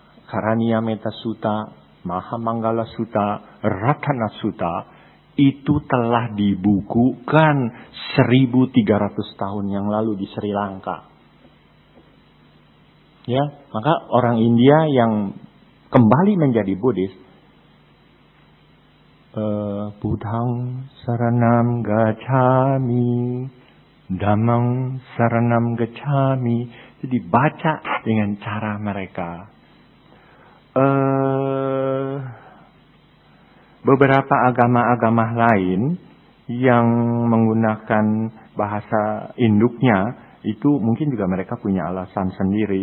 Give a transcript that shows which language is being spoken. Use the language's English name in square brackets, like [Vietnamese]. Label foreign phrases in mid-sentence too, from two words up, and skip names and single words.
[Indonesian] Karaniya Metta Sutta, Mahamanggala Sutta, Ratana Sutta, itu telah dibukukan 1300 tahun yang lalu di Sri Lanka. Ya, maka orang India yang kembali menjadi Buddhis, [Pali] Buddhang saranam gacchami, Dhammang saranam gacchami, [Indonesian] itu dibaca dengan cara mereka. Beberapa agama-agama lain yang menggunakan bahasa induknya itu mungkin juga mereka punya alasan sendiri.